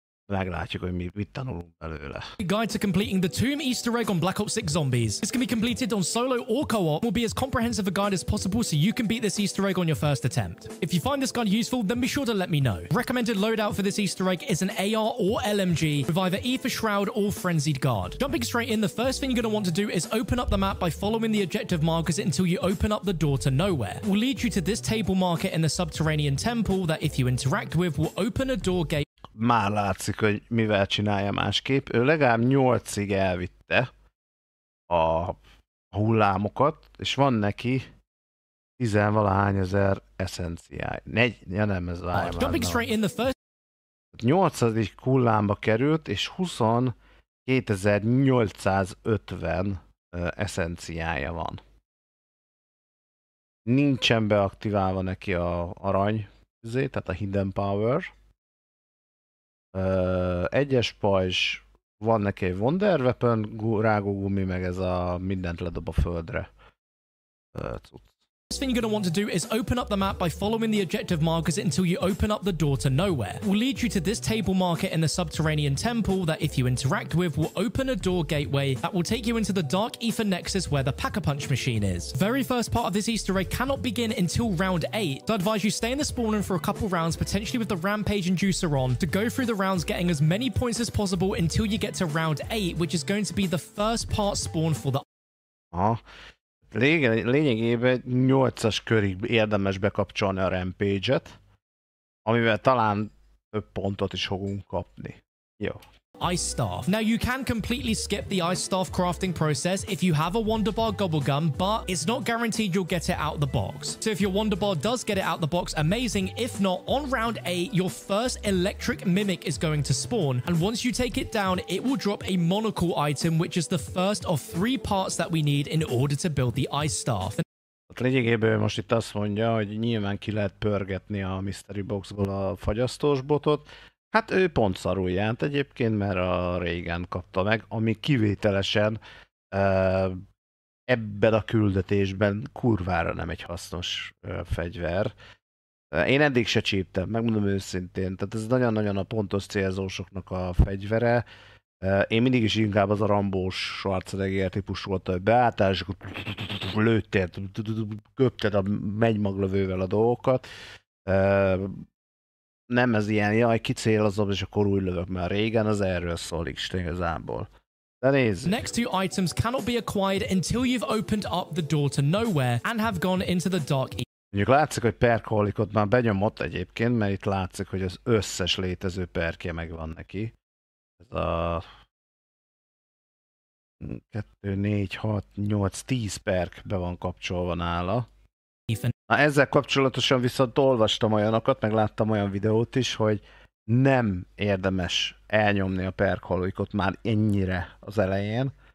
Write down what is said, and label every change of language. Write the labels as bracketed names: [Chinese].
[Hungarian] meglátjuk, hogy mit tanulunk belőle. [English] Guide to completing the Tomb Easter egg on Black Ops 6 Zombies. This can be completed on solo or co-op. Will be as comprehensive a guide as possible so you can beat this Easter egg on your first attempt. If you find this guide useful, then be sure to let me know. Recommended loadout for this Easter egg is an AR or LMG with either E for Shroud or Frenzied Guard. Jumping straight in, the first thing you're going to want to do is open up the map by following the objective markers until you open up the door to nowhere. It will lead you to this table marker in the subterranean temple that if you interact with will open a door gate. [Hungarian] Már látszik, hogy mivel csinálja másképp. Ő legalább 8-ig elvitte a hullámokat, és van neki 10-valahány ezer eszenciája. Nem, ez várja már. 8. hullámba került, és 22.850 eszenciája van. Nincsen beaktiválva neki a arany, tehát a [English] hidden power. [Hungarian] Egyes pajzs, van neki egy wonder weapon, rágógumi, meg ez a mindent ledob a földre. [English] First thing you're going to want to do is open up the map by following the objective markers until you open up the door to nowhere. It will lead you to this table marker in the subterranean temple that if you interact with will open a door gateway that will take you into the Dark Ether Nexus where the Pack-a-Punch machine is. Very first part of this Easter egg cannot begin until round 8, so I advise you stay in the spawn room for a couple rounds, potentially with the Rampage Inducer on, to go through the rounds getting as many points as possible until you get to round 8, which is going to be the first part spawn for the... [Hungarian] Lényegében 8-as körig érdemes bekapcsolni a Rampage-et, amivel talán több pontot is fogunk kapni. Jó. [English] Ice Staff. Now you can completely skip the Ice Staff crafting process if you have a Wonder Bar Gobble Gum, but it's not guaranteed you'll get it out of the box. So if your Wonder Bar does get it out of the box, amazing. If not, on round 8, your first electric mimic is going to spawn. And once you take it down, it will drop a monocle item, which is the first of 3 parts that we need in order to build the Ice Staff. [Hungarian] Lényegében most itt azt mondja, hogy nyilván ki lehet pörgetni a Mystery Boxból a fagyasztós botot. Hát ő pont szarul járt egyébként, mert a régen kapta meg, ami kivételesen ebben a küldetésben kurvára nem egy hasznos fegyver. Én eddig se csíptem, megmondom őszintén, tehát ez nagyon-nagyon a pontos célzósoknak a fegyvere. Én mindig is inkább az a Rambós Schwarzenegger típus volt, hogy beálltál, és akkor lőttél, köpted a megymaglövővel a dolgokat. Nem ez ilyen, jaj, kicélozom, és akkor úgy lövök, mert régen az erről szól igazából. De nézzük. [English] Next 2 items cannot be acquired until you've opened up the door to nowhere and have gone into the dark. [Hungarian] Mondjuk látszik, hogy perkolikot már benyomott egyébként, mert itt látszik, hogy az összes létező perkje megvan neki. Ez a 2, 4, 6, 8, 10 perk be van kapcsolva nála. Na, ezzel kapcsolatosan viszont olvastam olyanokat, meg láttam olyan videót is, hogy nem érdemes elnyomni a perkolikot már ennyire az elején.